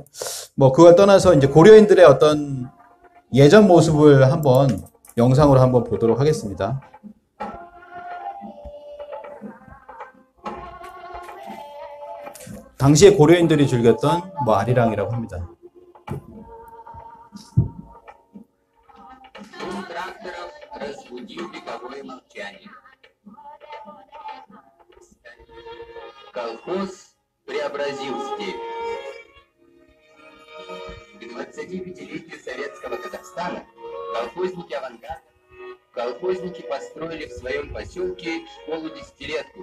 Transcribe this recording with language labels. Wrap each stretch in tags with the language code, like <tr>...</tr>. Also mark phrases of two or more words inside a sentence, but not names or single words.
<ko>뭐 그걸 떠나서 이제 고려인들의 어떤 예전 모습을 한번 영상으로 한번 보도록 하겠습니다. 당시에 고려인들이 즐겼던 뭐 아리랑이라고 합니다.</ko> <ru>Шум тракторов разбудил вековое молчание. Колхоз преобразил степь. К 25-летию советского Казахстана колхозники построили в своем поселке школу-десятилетку.</ru>